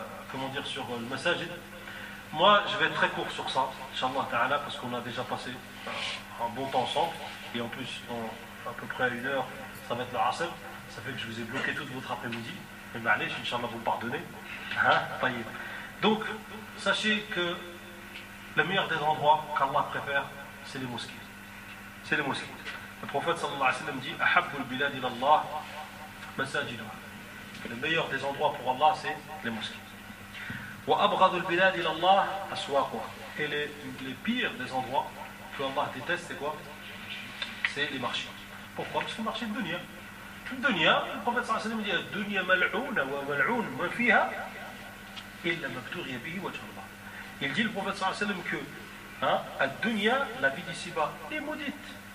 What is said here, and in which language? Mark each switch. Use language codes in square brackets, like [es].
[fr] Comment dire, sur le message. Moi, je vais être très court sur ça, Inch'Allah ta'ala, parce qu'on a déjà passé un bon temps ensemble, et en plus, en à peu près une heure, ça va être le asr, ça fait que je vous ai bloqué toute votre après-midi, et bien allez, Inch'Allah, vous pardonnez. Hein? Donc, sachez que le meilleur des endroits qu'Allah préfère, c'est les mosquées. C'est les mosquées. Le prophète, sallallahu alayhi wa sallam, dit « [ar] Ahabbul bilad ilallah masajidu ». [fr] Le meilleur des endroits pour Allah, c'est les mosquées. [ar] وأبغض البلاد إلى الله أسواقها. [fr] Et les pires des endroits que Allah déteste, c'est quoi? C'est les marchés. Pourquoi? Parce que le marché de dunya. Dunya, le prophète [ar] صلى الله عليه وسلم dit dunya mal'ouna wa mal'oun ma fiha illa mabtughiya bihi wajha Allah. [fr] Il dit le prophète صلى الله عليه وسلم que dunya, la vie d'ici-bas, est maudite.